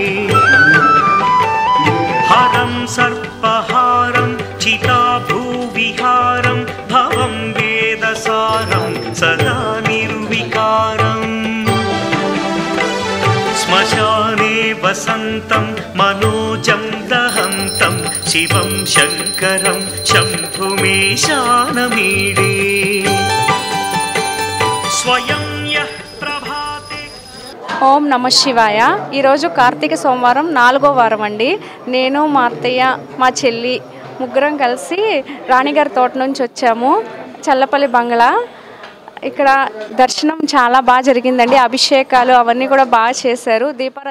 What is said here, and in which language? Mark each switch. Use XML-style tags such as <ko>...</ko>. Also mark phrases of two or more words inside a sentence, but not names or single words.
<sa>हरं सर्पहारं चिताभूविहारं भवं वेदसारं सदा निर्विकारम् श्मशाने वसन्तं मनोजं दहन्तं शिवं शङ्करं शम्भुमीशानमीडे स्वयं यः प्रभाते।</sa> <te>ఓం నమ శివాయ. ఈరోజు కార్తీక సోమవారం 4వ వారం అండి. నేను మా అత్తయ్య మా చెల్లి ముగ్గురం కలిసి రాణిగారి తోట నుంచి వచ్చాము. చల్లపల్లి బంగ్లా. ఇక్కడ దర్శనం చాలా బాగా జరిగిందండి. అభిషేకాలు అవన్నీ కూడా బాగా చేశారు. దీపారాజన</te>